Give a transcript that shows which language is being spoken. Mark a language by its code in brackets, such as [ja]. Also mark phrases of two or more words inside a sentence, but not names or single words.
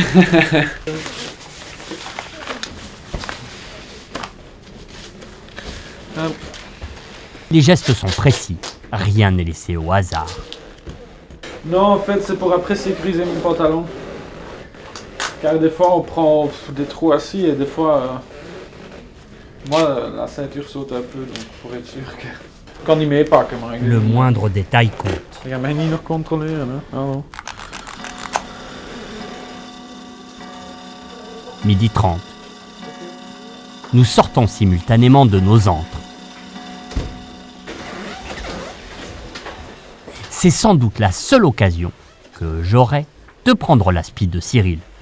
[fr] Les gestes sont précis, rien n'est laissé au hasard. Non, en fait, c'est pour après sécuriser mon pantalon. Car des fois, on prend des trous assis et des fois, moi, la ceinture saute un peu, donc pour être sûr que... Quand il met pas, comme règle. Le moindre détail compte. [nl] Ik ga mij niet nog controleren, hè? Hallo. [fr] 12h30. Nous sortons simultanément de nos antres. C'est sans doute la seule occasion que j'aurai de prendre la speed de Cyril.